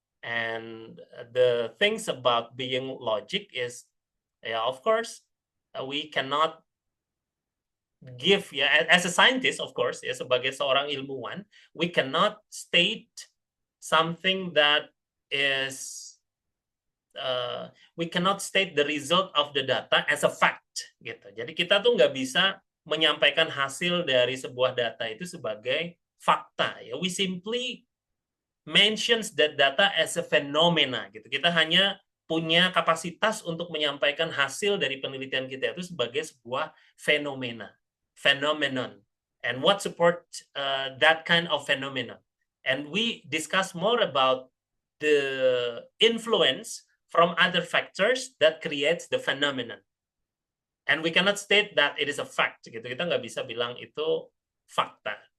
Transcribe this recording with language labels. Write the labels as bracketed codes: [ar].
[en] And the things about being logic is, yeah, of course, we cannot give, ya, as a scientist, of course, ya, [id] sebagai seorang ilmuwan, [en] we cannot state something that is, we cannot state the result of the data as a fact, gitu. [id] Jadi kita tuh nggak bisa menyampaikan hasil dari sebuah data itu sebagai fakta. [en] Ya, we simply mentions that data as a phenomena. [id] Gitu. Kita hanya punya kapasitas untuk menyampaikan hasil dari penelitian kita itu sebagai sebuah fenomena, phenomenon. [en] And what support that kind of phenomenon? And we discuss more about the influence from other factors that creates the phenomenon. And we cannot state that it is a fact. [id] Gitu. Kita nggak bisa bilang itu fakta.